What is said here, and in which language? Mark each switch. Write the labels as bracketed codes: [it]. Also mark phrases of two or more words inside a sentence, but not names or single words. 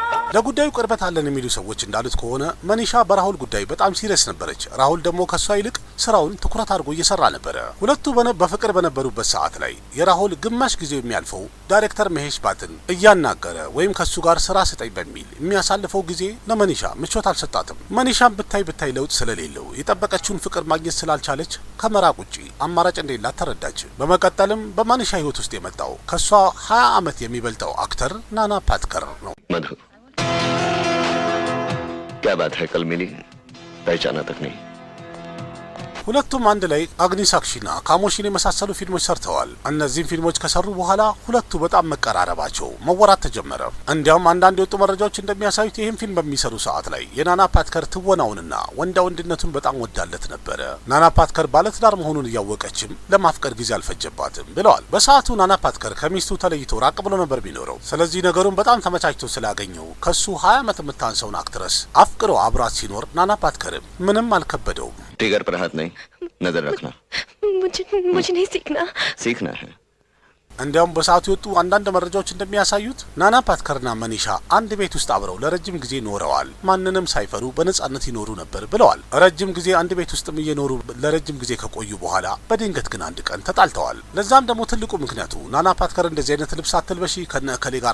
[am] ለጉዳዩ ቅርበት አለን የሚሉ ሰዎች እንዳሉት ከሆነ መኒሻ በራሁል ጉዳይ በጣም ሲሪየስ ነበረች። ራሁል ደግሞ ከሷ ይልቅ ስራውን ትኩረት አድርጎ እየሰራ ነበር። ሁለቱ በፍቅር በነበሩበት ሰዓት ላይ የራሁል ግማሽ ጊዜው የሚያልፈው ዳይሬክተር መሄሽ ባትን እያናገረ ወይም ከሱ ጋር ስራ ስጠኝ በሚል የሚያሳልፈው ጊዜ ለመኒሻ ምቾት አልሰጣትም። መኒሻም ብታይ ለውጥ ስለሌለው የጠበቀችውን ፍቅር ማግኘት ስላልቻለች ከመራቅ ውጪ አማራጭ እንደሌላት ተረዳች። በመቀጠልም በመኒሻ ህይወት ውስጥ የመጣው ከሷ 20 ዓመት የሚበልጠው አክተር ናና ፓትከር ነው። [hi] मधु क्या बात है कल मिली पहचाना तक नहीं [am] ሁለቱም አንድ ላይ አግኒሳክሺና ካሞሺን የመሳሰሉ ፊልሞች ሰርተዋል። እነዚህም ፊልሞች ከሰሩ በኋላ ሁለቱ በጣም መቀራረባቸው መወራት ተጀመረ። እንዲያውም አንዳንድ የወጡ መረጃዎች እንደሚያሳዩት ይህን ፊልም በሚሰሩ ሰዓት ላይ የናና ፓትከር ትወናውንና ወንዳ ወንድነቱን በጣም ወዳለት ነበረ። ናና ፓትከር ባለትዳር መሆኑን እያወቀችም ለማፍቀር ጊዜ አልፈጀባትም ብለዋል። በሰዓቱ ናና ፓትከር ከሚስቱ ተለይቶ ራቅ ብሎ ነበር ቢኖረው። ስለዚህ ነገሩን በጣም ተመቻችቶ ስላገኘው ከሱ 20 ዓመት የምታንሰውን አክትረስ አፍቅሮ አብራት ሲኖር ናና ፓትከርም ምንም አልከበደውም። [hi] टिगर पर हाथ नहीं नजर रखना मुझे नहीं सीखना है [am] እንዲያውም በሰዓቱ የወጡ አንዳንድ መረጃዎች እንደሚያሳዩት ናና ፓትከርና መኒሻ አንድ ቤት ውስጥ አብረው ለረጅም ጊዜ ኖረዋል። ማንንም ሳይፈሩ በነጻነት ይኖሩ ነበር ብለዋል። ረጅም ጊዜ አንድ ቤት ውስጥም እየኖሩ ለረጅም ጊዜ ከቆዩ በኋላ በድንገት ግን አንድ ቀን ተጣልተዋል። ለዛም ደግሞ ትልቁ ምክንያቱ ናና ፓትከር እንደዚህ አይነት ልብስ አትልበሺ፣ ከነከሌ ጋር